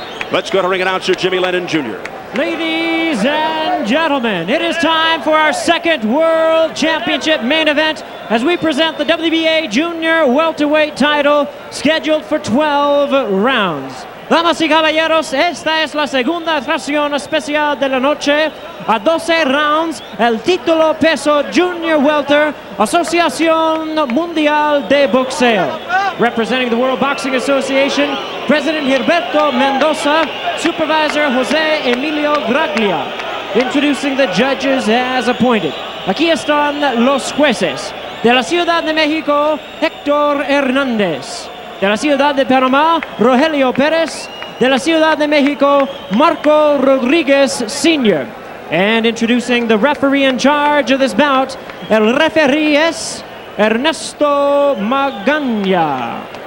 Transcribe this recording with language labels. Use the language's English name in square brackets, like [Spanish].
[English] Let's go to ring announcer Jimmy Lennon Jr. Ladies and gentlemen, it is time for our second World Championship main event as we present the WBA Junior Welterweight title scheduled for 12 rounds. [Spanish] Damas y caballeros, esta es la segunda atracción especial de la noche. A 12 rounds, el título peso Junior Welter, Asociación Mundial de Boxeo. [English] Representing the World Boxing Association, President Gilberto Mendoza, Supervisor Jose Emilio Graglia. Introducing the judges as appointed. [Spanish] Aquí están los jueces. De la Ciudad de México, Héctor Hernández. De la Ciudad de Panamá, Rogelio Pérez. De la Ciudad de México, Marco Rodriguez Sr. [English] And introducing the referee in charge of this bout, [Spanish] el referee es [English] Ernesto Magaña.